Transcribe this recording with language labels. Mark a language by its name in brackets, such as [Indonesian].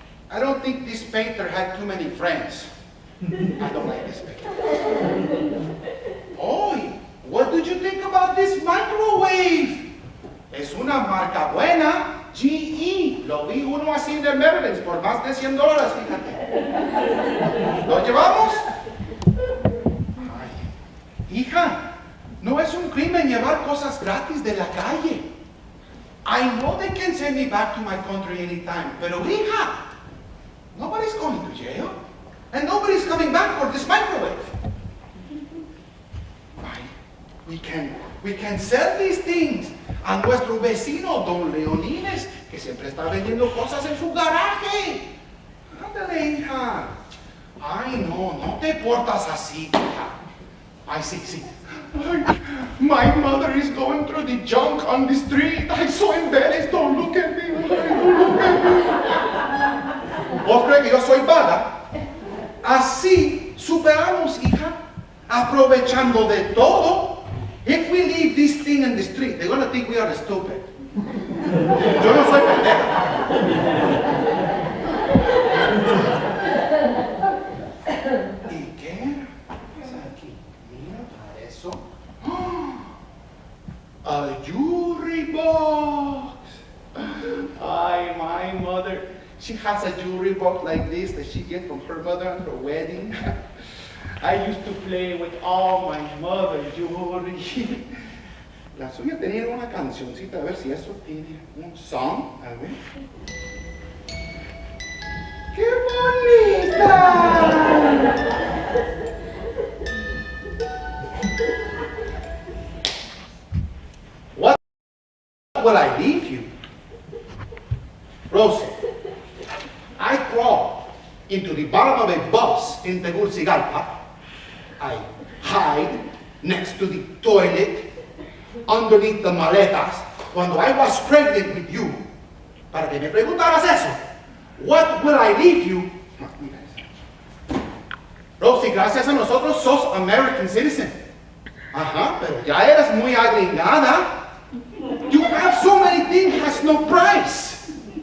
[English] I don't think this painter had too many friends. I don't like this painter. Oh, what did you think about this microwave? [Spanish] Es una marca buena. GE, lo vi uno así de Mervyn's por más de $100, fíjate. ¿Lo llevamos? Ay, hija, no es un crimen llevar cosas gratis de la calle. [English] I know they can send me back to my country anytime, [Spanish] pero hija, [English] nobody's going to jail, and nobody's coming back for this microwave. [Spanish] Ay, [English] we can sell these things [Spanish] a nuestro vecino, don Leonides, que siempre está vendiendo cosas en su garaje. Ándale, hija. Ay, no te portas así, hija. Ay, sí. [English] Ay, my mother is going through the junk on the street. I'm so embarrassed. Don't look at me. Don't look at me. [Spanish] ¿Vos crees que yo soy vaga? Así superamos, hija, aprovechando de todo. [English] If we leave this thing in the street, they're going to think we are stupid. [Spanish] Yo no soy pendeja. ¿Y qué pasa aquí? Mira para eso. [English] A jewelry box. Ay, my mother. She has a jewelry box like this that she gets from her mother on her wedding. I used to play with all my mother's jewelry. [Spanish] La suya tenía una cancioncita, a ver si eso tiene un song. A ver. ¡Qué bonita! [English] What will I leave you? Rosie, I crawl into the bottom of a bus in Tegucigalpa. I hide next to the toilet, underneath the maletas, [Spanish] cuando [English] I was pregnant with you. [Spanish] Para que me preguntaras eso. [English] What will I leave you? [Spanish] Rosie, gracias a nosotros sos [English] American citizen. [Spanish] Ajá, pero ya eres muy agringada. [English] You have so many things has no price.